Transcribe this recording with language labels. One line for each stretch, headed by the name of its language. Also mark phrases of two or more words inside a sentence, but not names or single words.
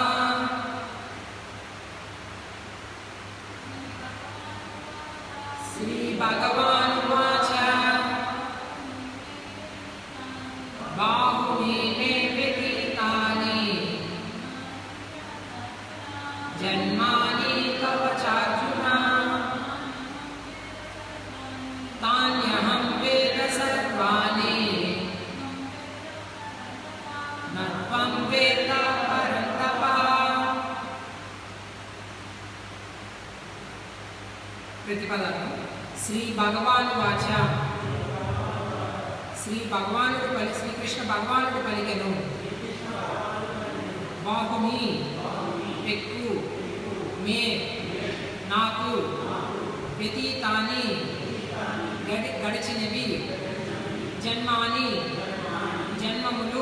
Sanskrit: श्री भगवानुवाच बाहुनि मे व्यतीतानि जन्मानि तव चार्जुन సర్వాణి నత్వం వేద పరంతప.
Telugu: ప్రతిపదాలు.
Sanskrit: శ్రీ భగవాను వాచ.
Telugu: శ్రీకృష్ణ భగవానుడు పలికెను. బాహుని పెక్కు మే నాకు వ్యతీతాని గడిచినవి జన్మాని జన్మములు